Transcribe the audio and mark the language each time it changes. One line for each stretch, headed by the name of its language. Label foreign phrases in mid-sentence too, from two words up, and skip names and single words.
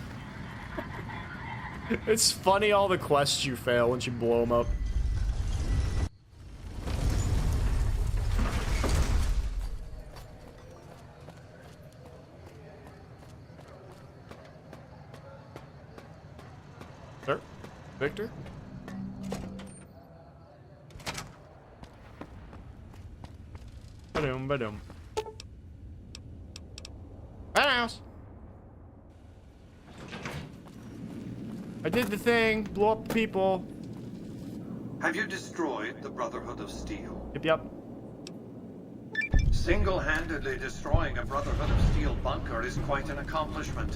English: It's funny all the quests you fail once you blow them up. Sir? Victor? Ba-doom, ba-doom. House. I did the thing, blew up the people. Have you destroyed the Brotherhood of Steel? Yep. Single-handedly destroying a Brotherhood of Steel bunker is quite an accomplishment.